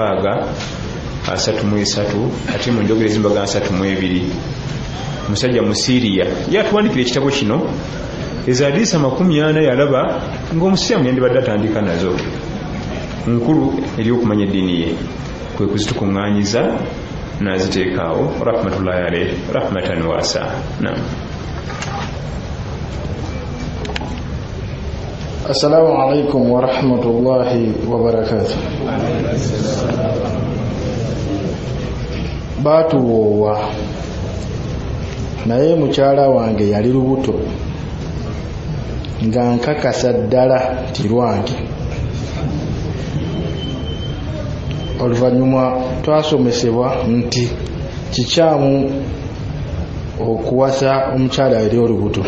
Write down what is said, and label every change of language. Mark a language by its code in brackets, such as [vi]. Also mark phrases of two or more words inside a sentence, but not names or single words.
[lg] 633 ate mu njogera ezimbaga 32 musajja mu Syria yatuwandikira ekitabo kino ezo hadisi 40 yalaba ng'omusiraamu yandibadde atandika nazo nkulu eri okumanya eddiini ye kwe kuzitukuŋŋaanyiza n'aziteekaawo [ar] رحمة الله عليه رحمة واسعة. [lg] Naam. [ar] السلام عليكم ورحمة الله وبركاته. [lg] Batuwowa naye mukyala wange yali lubuto nga nkakasa ddala ti lwange. Oluvannyuma twasomesebwa nti kikyamu okuwasa omukyala eri olubuto.